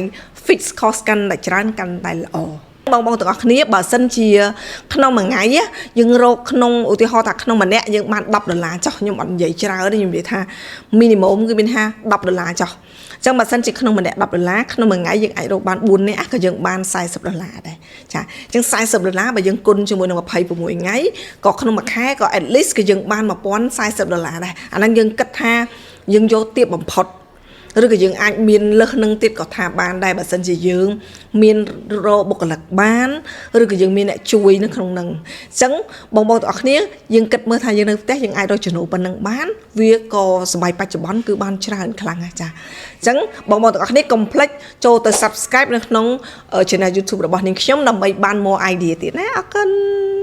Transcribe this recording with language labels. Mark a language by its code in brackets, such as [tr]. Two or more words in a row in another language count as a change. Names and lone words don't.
[en] fixed cost [km] កាន់តែច្រើនកាន់តែល្អបងទាំងអស់គ្នាបើសិនជាក្នុងមួយថ្ងៃយើងរកក្នុងឧទាហរណ៍ថាក្នុងម្នាក់យើងបាន$10ចុះខ្ញុំអត់និយាយច្រើនទេខ្ញុំនិយាយថា minimum គឺមានថា$10ចុះអញ្ចឹងបើសិនជាក្នុងម្នាក់$10ក្នុងមួយថ្ងៃយើងអាចរកបាន4នាក់ក៏យើងបាន$40ដែរចាអញ្ចឹង$40បើយើងគុណជាមួយនឹង26ថ្ងៃក៏ក្នុងមួយខែក៏ [en] at least [km] ក៏យើងបាន$1040ដែរអាហ្នឹងយើងគិតថាយើងយកទាបបំផុត ឬក៏យើងអាចមានលើសនឹងទៀតក៏ថាបានដែរបើសិនជាយើងមានរកបុគ្គលិកបានឬក៏យើងមានអ្នកជួយនៅក្នុងហ្នឹងអញ្ចឹងបងប្អូនទាំងអស់គ្នាយើងគិតមើលថាយើងនៅផ្ទះយើងអាចរកចំណូលប៉ុណ្ណឹងបានវាក៏សម័យបច្ចុប្បន្នគឺបានច្រើនខ្លាំងណាស់ចាអញ្ចឹងបងប្អូនទាំងអស់គ្នាកុំភ្លេចចូលទៅ Subscribe នៅក្នុង Channel YouTube របស់នាងខ្ញុំដើម្បីបាន [en] more idea [km] ទៀតណាអរគុណ